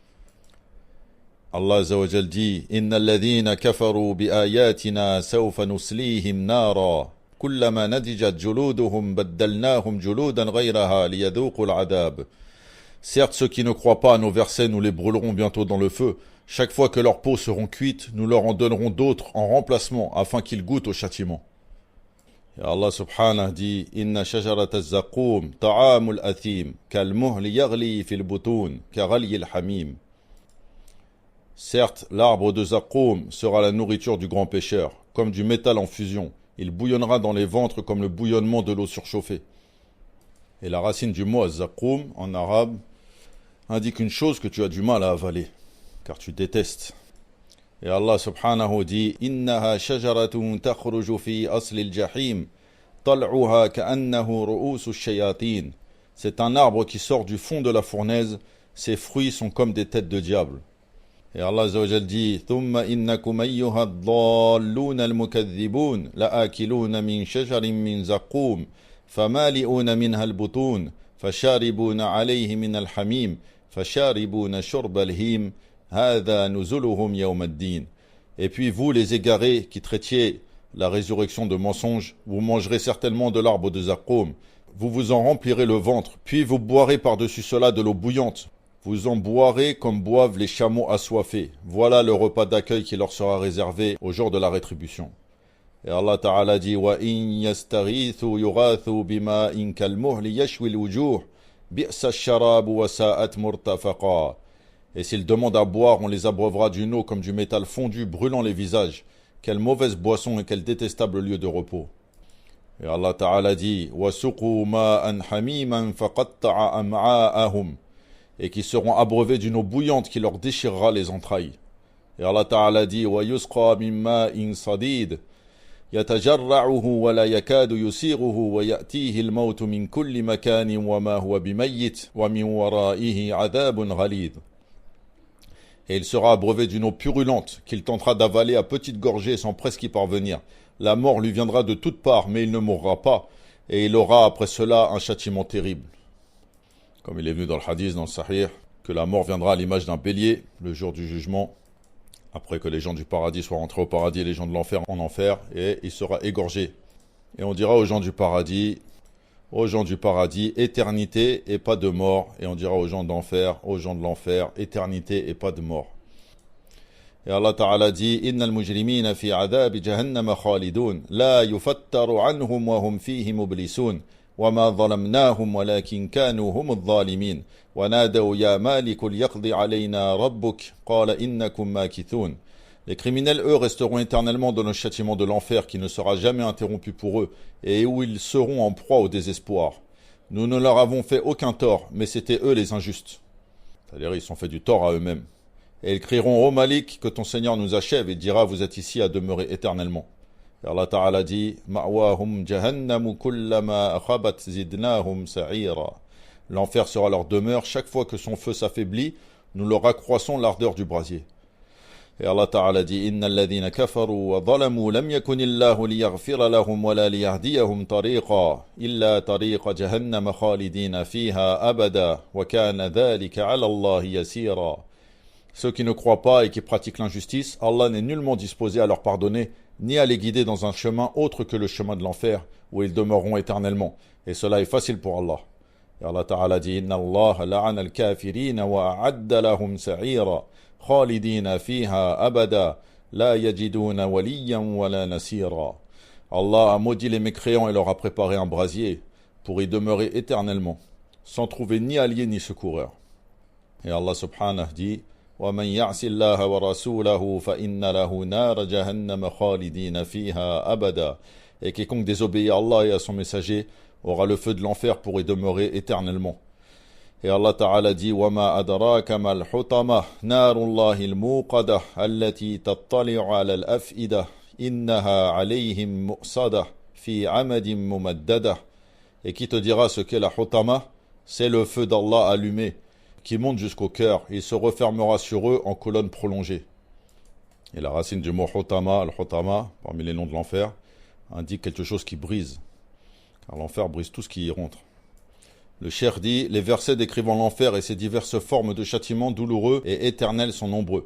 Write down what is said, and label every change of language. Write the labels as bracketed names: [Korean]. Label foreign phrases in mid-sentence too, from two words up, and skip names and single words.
[Arabic] الله عز وجل dit إن الذين كفروا بآياتنا سوف نصليهم نارا كلما نضجت جلودهم بدلناهم جلودا غيرها ليذوقوا العذاب. [French] Certes, ceux qui ne croient pas à nos versets, nous les brûlerons bientôt dans le feu. Chaque fois que leurs peaux seront cuites, nous leur en donnerons d'autres en remplacement afin qu'ils goûtent au châtiment. [Arabic] Et Allah subhanahu dit إن شجرة الزقوم طعام الأثيم كالمهل يغلي في البطون كغلي الحميم. [French] Certes, l'arbre de Zaqqum sera la nourriture du grand pêcheur, comme du métal en fusion. Il bouillonnera dans les ventres comme le bouillonnement de l'eau surchauffée. Et la racine du mot Zaqqum, en arabe, indique une chose que tu as du mal à avaler, car tu détestes. [Arabic] Et Allah subhanahu dit إنها شجرة تخرج في أصل الجحيم طلعها كأنه رءوس الشياطين. [French] C'est un arbre qui sort du fond de la fournaise, ses fruits sont comme des têtes de diable. Et Allah Azza wa Jal dit [Arabic] ثم إنكم أيها الضالون المكذبون لآكلون من شجر من زقوم فمالئون منها البطون فشاربون عليه من الحميم فشاربون شرب الهيم هذا نزلهم يوم الدين. [French] Et puis vous les égarés qui traitiez la résurrection de mensonges, vous mangerez certainement de l'arbre de Zaqqum, vous vous en remplirez le ventre, puis vous boirez par-dessus cela de l'eau bouillante. Vous en boirez comme boivent les chameaux assoiffés. Voilà le repas d'accueil qui leur sera réservé au jour de la rétribution. Et Allah Ta'ala dit [Arabic] وَإِن يَسْتَغِيثُوا يُغَاثُوا بِمَاءٍ كَالْمُهْلِ يَشْوِي الْوُجُوهِ بِئْسَ الشَّرَابُ وَسَاءَتْ مُرْتَفَقًا. [French] Et s'ils demandent à boire, on les abreuvera d'une eau comme du métal fondu brûlant les visages. Quelle mauvaise boisson et quel détestable lieu de repos. Et Allah Ta'ala dit [Arabic] وَسُقُوا مَاءً حَمِيمًا فَقَطَّعَ أَمْعَاءَهُمْ. [French] Et qui seront abreuvés d'une eau bouillante qui leur déchirera les entrailles. Et Allah Ta'ala dit [Arabic] وَيُسْقَى مِن مَّاءٍ صَدِيدٍ يَتَجَرَّعُهُ وَلَا يَكَادُ يُسِيغُهُ وَيَأْتِيهِ الْمَوْتُ مِن كُلِّ مَكَانٍ وَمَا هُوَ بِمَيِّتٍ وَمِن وَرَائِهِ عَذَابٌ غَلِيظٌ. [French] Et il sera abreuvé d'une eau purulente qu'il tentera d'avaler à petites gorgées sans presque y parvenir. La mort lui viendra de toutes parts, mais il ne mourra pas, et il aura après cela un châtiment terrible. Comme il est venu dans le hadith, dans le Sahih, que la mort viendra à l'image d'un bélier le jour du jugement, après que les gens du paradis soient rentrés au paradis et les gens de l'enfer en enfer, et il sera égorgé. Et on dira aux gens du paradis, éternité et pas de mort. Et on dira aux gens d'enfer, éternité et pas de mort. [Arabic] Et Allah Ta'ala dit إن المجرمين في عذاب جهنم خالدون لا يفتر عنهم وهم فيه مبلسون وما ظلمناهم ولكن كانوا هم الظالمين ونادوا يا مالك ليقض علينا ربك قال إنكم ماكثون. [French] Les criminels, eux, resteront éternellement dans le châtiment de l'enfer qui ne sera jamais interrompu pour eux et où ils seront en proie au désespoir. Nous ne leur avons fait aucun tort, mais c'étaient eux les injustes. C'est-à-dire, ils se sont fait du tort à eux-mêmes. Et ils crieront, ô Malik, que ton Seigneur nous achève, et dira, vous êtes ici à demeurer éternellement. Et Allah Ta'ala dit, [Arabic] مأواهم جهنم كلما خبت زدناهم سعيرا. [French] L'enfer sera leur demeure, chaque fois que son feu s'affaiblit, nous leur accroissons l'ardeur du brasier. Et Allah Ta'ala dit, [Arabic] إن الذين كفروا وظلموا لم يكن الله ليغفر لهم ولا ليهديهم طريقا إلا طريق جهنم خالدين فيها أبدا وكان ذلك على الله يسيرا. [French] Ceux qui ne croient pas et qui pratiquent l'injustice, Allah n'est nullement disposé à leur pardonner, ni à les guider dans un chemin autre que le chemin de l'enfer, où ils demeureront éternellement. Et cela est facile pour Allah. Et Allah Ta'ala dit, [Arabic] إن الله لعن الكافرين وأعد لهم سعيرا خالدين فيها أبدا لا يجدون وليا ولا نصيرا. [French] Allah a maudit les mécréants et leur a préparé un brasier, pour y demeurer éternellement, sans trouver ni allié ni secoureur. Et Allah Subhanahu dit, [Arabic] وَمَنْ يَعْصِ اللَّهَ وَرَسُولَهُ فَإِنَّ لَهُ نَارَ جَهَنَّمَ خَالِدِينَ فِيهَا أَبَدًا. [French] Et quiconque désobéit à Allah et à son messager aura le feu de l'enfer pour y demeurer éternellement. Et Allah Ta'ala dit [Arabic] وَمَا أَدْرَاكَ مَا الْحُطَمَةُ نَارُ اللَّهِ الْمُوقَدَةُ الَّتِي تَطَّلِعُ عَلَى الْأَفْئِدَةِ إِنَّهَا عَلَيْهِمْ مُؤْصَدَةٌ فِي عَمَدٍ مُمَدَّدَةٍ. [French] Et qui te dira ce qu'est la hutama? C'est le feu d'Allah allumé qui monte jusqu'au cœur, et il se refermera sur eux en colonne prolongée. Et la racine du mot hutama, al-hutama, parmi les noms de l'enfer, indique quelque chose qui brise. Car l'enfer brise tout ce qui y rentre. Le cheikh dit, les versets décrivant l'enfer et ses diverses formes de châtiments douloureux et éternels sont nombreux.